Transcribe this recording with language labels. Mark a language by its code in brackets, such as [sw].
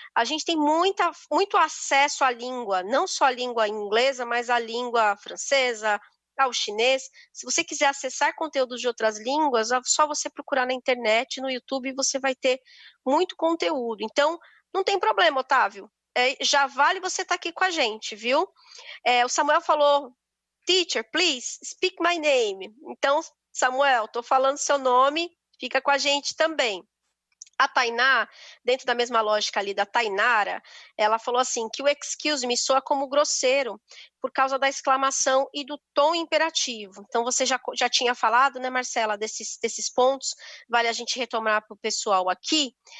[pt] A gente tem muito acesso à língua, não só a língua inglesa, mas a língua francesa, ao chinês. Se você quiser acessar conteúdos de outras línguas, é só você procurar na internet, no YouTube, e você vai ter muito conteúdo. Então, não tem problema, Otávio. Já vale você estar aqui com a gente, viu? O Samuel falou, [en] teacher, please, speak my name. [pt] Então, Samuel, estou falando seu nome, fica com a gente também. A Tainá, dentro da mesma lógica ali da Tainara, ela falou assim, que o [en] excuse me [pt] soa como grosseiro, por causa da exclamação e do tom imperativo. Então, você já tinha falado, né, Marcela, desses pontos, vale a gente retomar para o pessoal aqui.